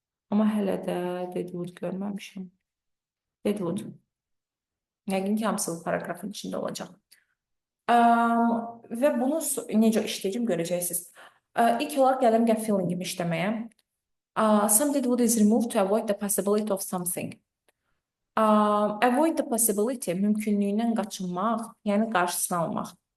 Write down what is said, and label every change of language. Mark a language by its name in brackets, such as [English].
[Azerbaijani] Amma hələ də Deadwood görməmişəm. Deadwood. Yəqin ki, hamısı bu paragrafın içində olacaq. Və bunu necə işləyəcəm görəcəksiniz. İlk olaraq gələm gap fillingimi işləməyə. [English] Some Deadwood is removed to avoid the possibility of something. Avoid the possibility, [Azerbaijani] mümkünlüyündən qaçınmaq, yəni qarşısını almaq.